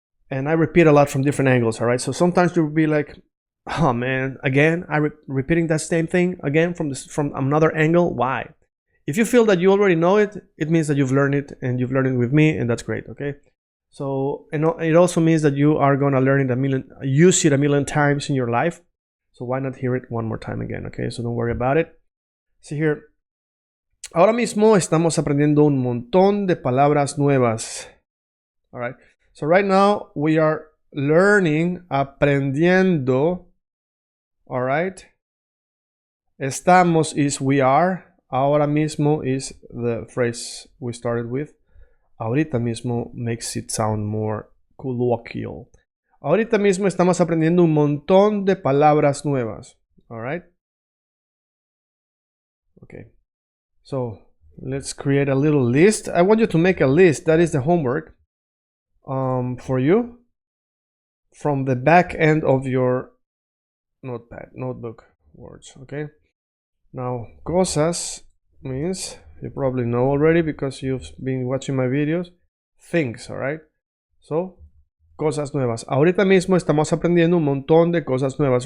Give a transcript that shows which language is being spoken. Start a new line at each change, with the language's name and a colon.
English: And I repeat a lot from different angles, all right? So sometimes you'll be like, oh man, again, repeating that same thing again from another angle. Why? If you feel that you already know it, it means that you've learned it, and you've learned it with me, and that's great, okay? So, and it also means that you are gonna learn it use it a million times in your life. So why not hear it one more time again, okay? So don't worry about it. See here.
Spanish: Ahora mismo estamos aprendiendo un montón de palabras nuevas.
English: All right. So right now we are learning, aprendiendo. All right. Estamos is we are.
Spanish: Ahora mismo
English: is the phrase we started with.
Spanish: Ahorita mismo
English: makes it sound more colloquial.
Spanish: Ahorita mismo estamos aprendiendo un montón de palabras nuevas.
English: All right. Okay. So let's create a little list. I want you to make a list. That is the homework for you from the back end of your notebook words. Okay. Now, cosas means, you probably know already because you've been watching my videos, things, all right?
Spanish: So, cosas nuevas. Ahorita mismo estamos aprendiendo un montón de cosas nuevas.